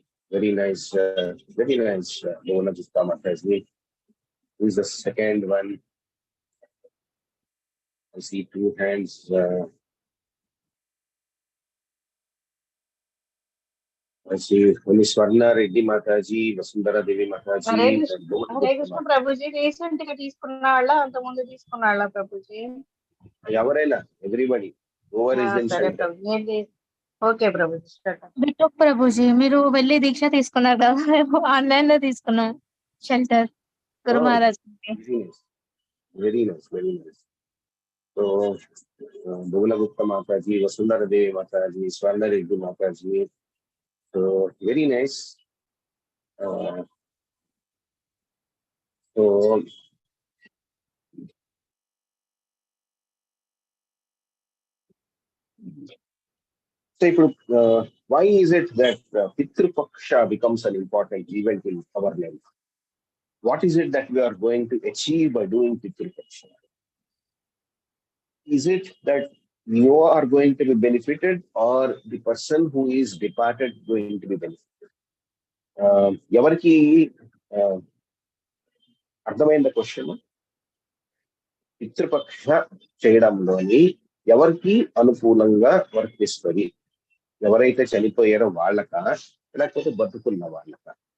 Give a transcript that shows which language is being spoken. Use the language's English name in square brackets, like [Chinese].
[English] Very nice, Gauranga Mataji. Who is the second one? I see two hands. I see only Swarna Reddy Mataji, Vasundhara Devi Mataji, and Gauranga [Telugu] Hare Krishna Prabhuji recent గా తీసుకున్న వాళ్ళ అంత ముందు తీసుకున్న వాళ్ళ ప్రభుజీ ఎవరైనా [English] everybody. Whoever is in [Telugu] సరే [English] center. [Telugu] Prabhuji okay Prabhuji బిటోక్ Prabhuji మీరు వెళ్ళి దీక్ష తీసుకున్నారు కదా ఆన్లైన్ లో తీసుకున్నాం shelter Guru [English] Oh, [Telugu] Maharaj [English] very nice. Very nice, very nice. So, Gauranga Gupta Mataji, Vasundhara Devi Mataji, Swarna Reddy Mataji. So, very nice. So, why is it that Pitru Paksha becomes an important event in our life? What is it that we are going to achieve by doing Pitru Paksha? Is it that you are going to be benefited or the person who is departed going to be benefited? [Telugu] Yavarki అర్థమైంది question. పితృపక్ష చేయడంలోని ఎవరికి అనుకూలంగా వర్తిస్తుంది? ఎవరైతే చనిపోయారో వాళ్ళక, లేకపోతే బతుకున్న వాళ్ళక?